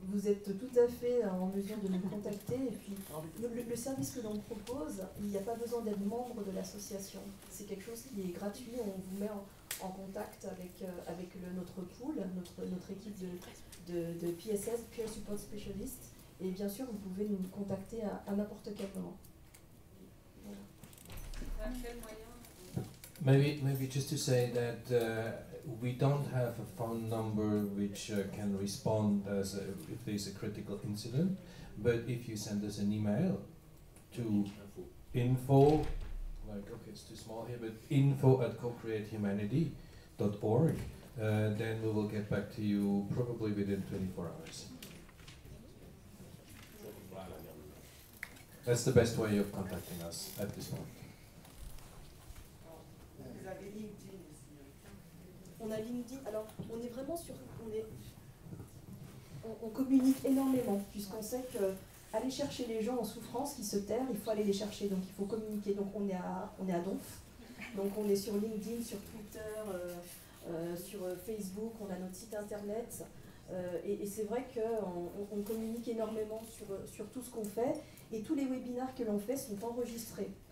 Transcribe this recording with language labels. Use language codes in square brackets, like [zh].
[fr] vous êtes tout à fait en mesure de nous contacter. Et puis, le service que l'on propose, il n'y a pas besoin d'être membre de l'association. C'est quelque chose qui est gratuit. On vous met en contact avec notre pool, notre équipe de PSS, Peer Support Specialist. Et bien sûr, vous pouvez nous contacter à n'importe quel moment. [en] Maybe just to say that we don't have a phone number which can respond if there's a critical incident, but if you send us an email to info, like okay it's too small here, but info@cocreatehumanity.org, then we will get back to you probably within 24 hours. That's the best way of contacting us at this point. [fr] On a LinkedIn, alors on est vraiment sur... On communique énormément, puisqu'on sait que aller chercher les gens en souffrance qui se terrent, il faut aller les chercher, donc il faut communiquer. Donc on est à Donf, donc on est sur LinkedIn, sur Twitter, sur Facebook, on a notre site internet, et c'est vrai qu'on communique énormément sur tout ce qu'on fait, et tous les webinaires que l'on fait sont enregistrés.